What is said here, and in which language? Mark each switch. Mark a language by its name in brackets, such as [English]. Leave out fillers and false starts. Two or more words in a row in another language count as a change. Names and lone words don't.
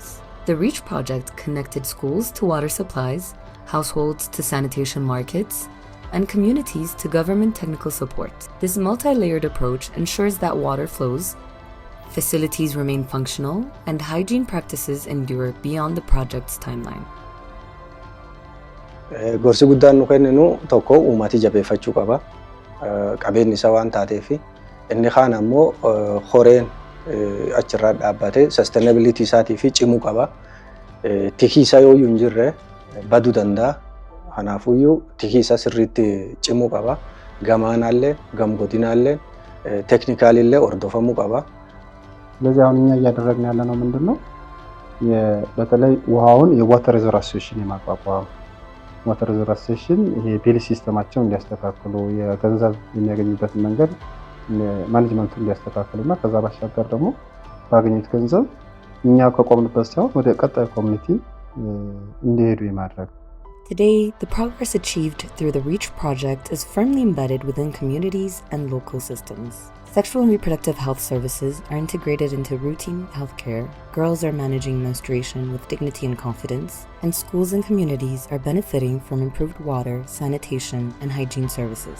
[English] The REACH project connected schools to water supplies, households to sanitation markets, and communities to government technical support. This multi-layered approach ensures that water flows, facilities remain functional, and hygiene practices endure beyond the project's timeline. [Oromo] Gorsi guddaan nu kenninu tokko uummati jabeeffachuu qaba. Qabeenyi isaa waan taateef inni kaan ammoo horeen achirraa dhaabbatee sustainability isaatii fi cimuu qaba. Tikii isaa yoo hin jirre baduu danda'a. Kanaafuyyuu tikii isaa sirriitti cimuu qaba. Gamaanaallee gamgodinaallee ቴክኒካሊlee hordofamuu qaba። [Amharic] ስለዚህ አሁን እኛ እያደረግን ያለ ነው ምንድነው በተለይ ውሃውን የዋተር ሪዘርቭ አሶሲዬሽን የማቋቋም [English] water reserve association [Amharic] ይሄ ቢል ሲስተማቸውን እንዲያስተካክሉ የገንዘብ የሚያገኙበትን መንገድ ማኔጅመንቱን እንዲያስተካክሉና ከዛ ባሻገር ደግሞ ባገኙት ገንዘብ እኛ ከቆምንበት ሳይሆን ወደ ቀጣይ ኮሚኒቲ እንዲሄዱ የማድረግ. [English] Today, the progress achieved through the REACH project is firmly embedded within communities and local systems. Sexual and reproductive health services are integrated into routine healthcare, girls are managing menstruation with dignity and confidence, and schools and communities are benefiting from improved water, sanitation, and hygiene services.